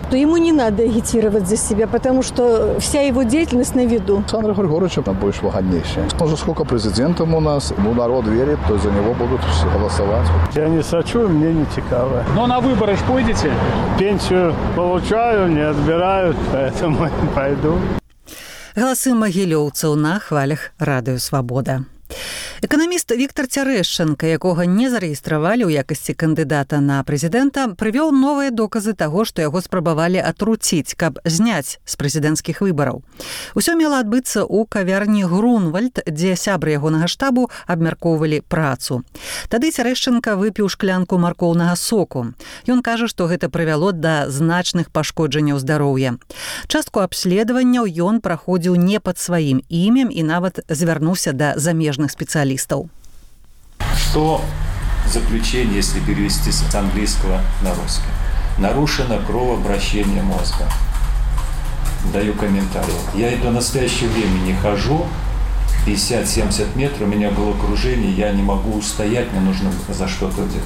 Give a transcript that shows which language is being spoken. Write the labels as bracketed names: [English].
[Russian] То ему не надо агитировать за себя, потому что вся его деятельность на виду. Александр Григорьевич больше вагальнейший. Он же сколько президентом у нас. Ну, народ верит, то за него будут все голосовать. Я не сочу, мне не цікаво. Но на выборы ж пойдете? Пенсию получаю, не отбирают, поэтому пойду. [Belarusian] Галасы магілёўцаў на хвалях Радыё Свабода. Эканаміст Віктар Цярэшчанка, якога не зарэгістравалі ў якасці кандыдата на прэзідэнта, прывёў новыя доказы таго, што яго спрабавалі атруціць, каб зняць з прэзідэнцкіх выбараў. Усё мела адбыцца ў кавярні «Грунвальд», дзе сябры ягонага штабу абмяркоўвалі працу. Тады Цярэшчанка выпіў шклянку маркоўнага соку. Ён кажа, што гэта прывяло да значных пашкоджанняў здароўя. Частку абследаванняў ён праходзіў не пад сваім імем і нават звярнуўся да замежных спец. [Russian] Что заключение, если перевести с английского на русский? Нарушено кровообращение мозга. Даю комментарий. Я и до настоящего времени хожу, 50-70 метров, у меня головокружение, я не могу устоять, мне нужно за что-то взять.